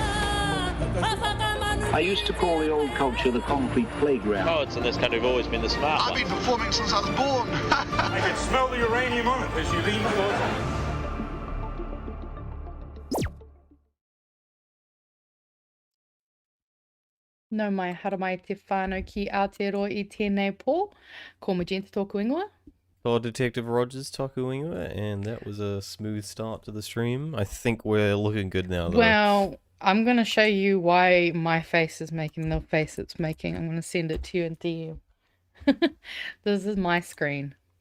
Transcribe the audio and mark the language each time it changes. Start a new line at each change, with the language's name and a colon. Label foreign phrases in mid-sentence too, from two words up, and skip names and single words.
English: I used to call the old culture the concrete playground. Poets in this country have always been the smart ones. I've been performing since I was born. I can smell the uranium on it as you lean closer.
Māori: No mai hara mai te whānau ki Aotearoa I tēnei pō. Ko Magenta tōku ingoa.
English: Or Detective Rogers Tokuinga, and that was a smooth start to the stream. I think we're looking good now, though. Well, I'm going to show you why my face is making the face it's making. I'm going to send it to you in DM. This is my screen.